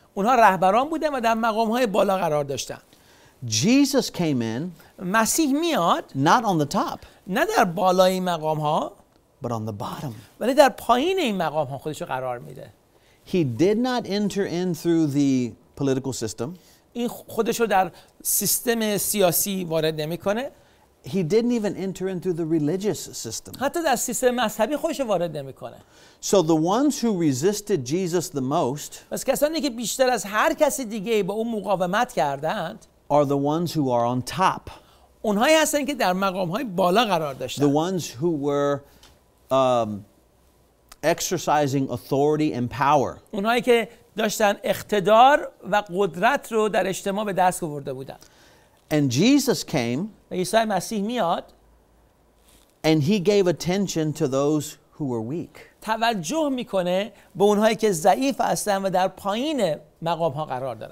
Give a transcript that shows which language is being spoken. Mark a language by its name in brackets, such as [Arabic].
[Persian] اونها رهبران بودن و در مقام‌های بالا قرار داشتن. [English] Jesus came in [Persian] مسیح میاد [English] not on the top, [Persian] نه در بالای این مقام‌ها [English] but on the bottom. [Persian] ولی در پایین این مقام‌ها خودش رو قرار میده. [English] He did not enter in through the political system. [Persian] این خودش رو در سیستم سیاسی وارد نمیکنه. [English] He didn't even enter into the religious system. [Persian] حتی در سیستم مذهبی خودش رو وارد نمیکنه. [English] So the ones who resisted Jesus the most [Persian] پس کسانی که بیشتر از هر کسی دیگه با اون مقاومت کردند [English] are the ones who are on top. [Persian] اونهایی هستن که در مقام‌های بالا قرار [English] The [Persian] داشتن. [English] ones who were exercising authority and power. [Persian] اونهایی که داشتن اقتدار و قدرت رو در اجتماع به دست آورده بودن. [English] And Jesus came [Persian] و عیسی مسیح میاد [English] and he gave attention to those who were weak. [Persian] توجه میکنه به اونهایی که ضعیف هستن و در پایین مقام‌ها قرار دارن.